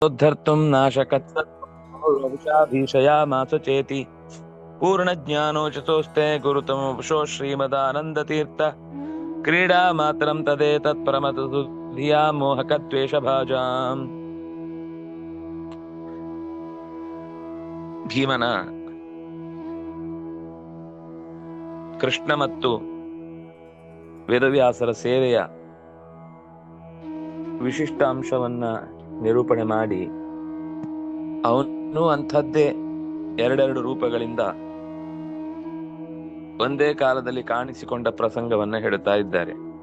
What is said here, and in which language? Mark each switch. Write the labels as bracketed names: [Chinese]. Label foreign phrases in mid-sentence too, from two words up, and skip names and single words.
[Sanskrit] उद्धर्तुं नाशकत्सर्वभूषा भीषयामास चेति पूर्णज्ञानोचितोस्ते गुरुतमोपशो श्रीमदानन्दतीर्थ क्रीडा मात्रं तदेतत् परमतु धिया ಮೋಹಕದ್ವೇಷಭಾಜಾಂ. [Kannada] ಭೀಮನ ಕೃಷ್ಣ ಮತ್ತು ವೇದವ್ಯಾಸರ ಸೇವೆಯ ವಿಶಿಷ್ಟ ಅಂಶವನ್ನ ನಿರೂಪಣೆ ಮಾಡಿ ಅವನು ಅಂಥದ್ದೇ ಎರಡೆರಡು ರೂಪಗಳಿಂದ ಒಂದೇ ಕಾಲದಲ್ಲಿ ಕಾಣಿಸಿಕೊಂಡ ಪ್ರಸಂಗವನ್ನ ಹೇಳುತ್ತಾ ಇದ್ದಾರೆ.